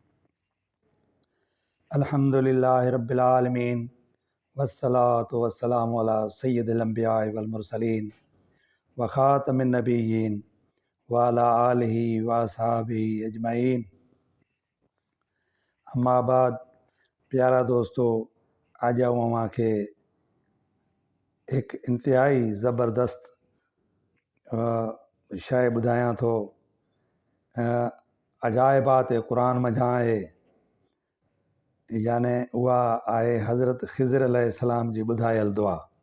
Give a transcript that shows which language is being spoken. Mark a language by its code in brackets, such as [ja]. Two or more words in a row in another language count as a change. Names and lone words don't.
[ar] الحمد لله رب العالمين والصلاة والسلام على سيد الأنبياء والمرسلين وخاتم النبيين وعلى آله وأصحابه أجمعين. أما بعد, [sd] प्यारा दोस्तों, आज अवां खे एक इंतहाई ज़बरदस्त शइ ॿुधायां थो। अजाइबात क़ुरान मझां आहे, याने उहा आहे हज़रत ख़िज़र अलैहिस्सलाम जी ॿुधायल दुआ।